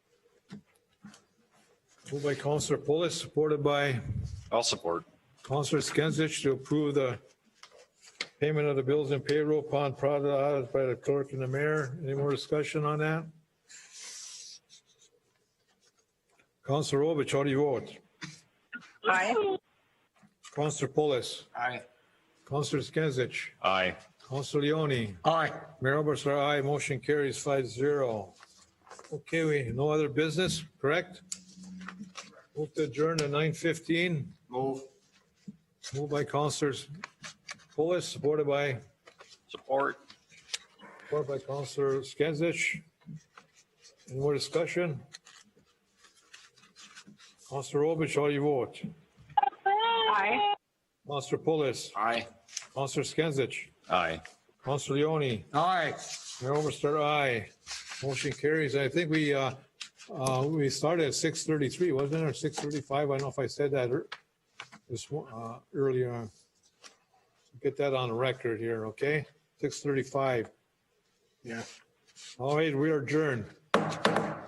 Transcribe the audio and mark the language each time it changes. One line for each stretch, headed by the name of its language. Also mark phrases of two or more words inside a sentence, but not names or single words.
English: Moved by Councilor Pulis, supported by I'll support. Councilor Skinsich to approve the payment of the bills and payroll upon proper audit by the clerk and the mayor. Any more discussion on that? Councilor Rovich, how do you vote? Aye. Councilor Pulis. Aye. Councilor Skinsich. Aye. Councilor Leone. Aye. Mayor Oberstar, aye. Motion carries 5-0. Okay, no other business, correct? Move to adjourn at 9:15. Move. Moved by Councilor Pulis, supported by Support. Councilor Skinsich. Any more discussion? Councilor Rovich, how do you vote? Aye. Councilor Pulis. Aye. Councilor Skinsich. Aye. Councilor Leone. Aye. Mayor Oberstar, aye. Motion carries. I think we started at 6:33, wasn't it, or 6:35? I don't know if I said that earlier. Get that on the record here, okay? 6:35. Yeah. All right, we are adjourned.